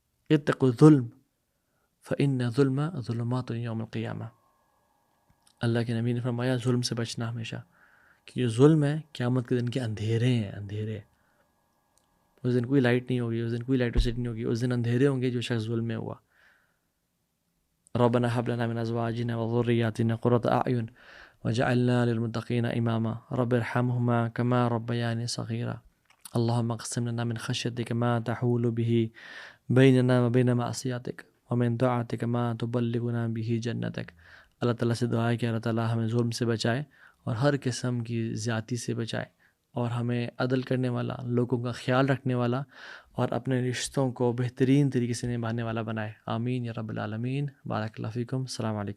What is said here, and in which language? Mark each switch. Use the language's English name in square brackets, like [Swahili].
[Arabic] اتقوا الظلم فإن الظلم ظلمات یوم القیامہ. [Urdu] اللہ کے نبی نے فرمایا ظلم سے بچنا ہمیشہ، کہ جو ظلم ہے قیامت کے دن کے اندھیرے ہیں، اندھیرے. اس دن کوئی لائٹ نہیں ہوگی، اس دن کوئی الیکٹریسٹی نہیں ہوگی، اس دن اندھیرے ہوں گے جو شخص ظلم میں ہوا. [Arabic] ربنا هب لنا من ازواجنا وذرياتنا قرة اعین وجعلنا للمتقین اماما رب ارحمهما كما ربياني صغيرا اللهم اقسم لنا من خشيتك ما تحول به بيننا وبين معصيتك ومن طاعتك ما تبلغنا به جنتك. [Urdu] اللہ تعالیٰ سے دعا ہے کہ اللہ تعالیٰ ہمیں ظلم سے بچائے اور ہر قسم کی زیادتی سے بچائے، اور ہمیں عدل کرنے والا، لوگوں کا خیال رکھنے والا اور اپنے رشتوں کو بہترین طریقے سے نبھانے والا بنائے. آمین یا رب العالمین. بارک اللہ فیکم. السلام علیکم.